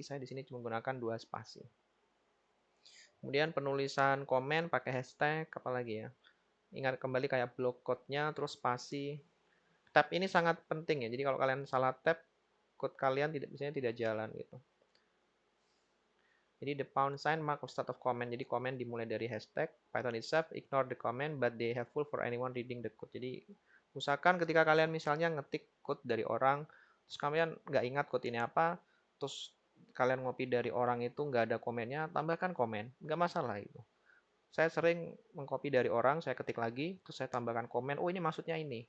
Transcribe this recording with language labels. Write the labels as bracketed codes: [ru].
[id] Saya di sini cuma menggunakan 2 spasi. Kemudian penulisan komen pakai hashtag, apalagi ya. Ingat kembali kayak block code-nya, terus spasi. Tab ini sangat penting ya. Jadi kalau kalian salah tab, code kalian biasanya tidak jalan gitu. [en] Jadi the pound sign mark of start of comment. [id] Jadi komen dimulai dari hashtag. [en] Python itself ignore the comment but they helpful for anyone reading the code. [id] Jadi usahakan ketika kalian misalnya ngetik code dari orang, terus kalian nggak ingat code ini apa, terus kalian ngopi dari orang itu nggak ada komennya, tambahkan komen, nggak masalah itu. Saya sering mengcopy dari orang, saya ketik lagi, terus saya tambahkan komen, oh ini maksudnya ini.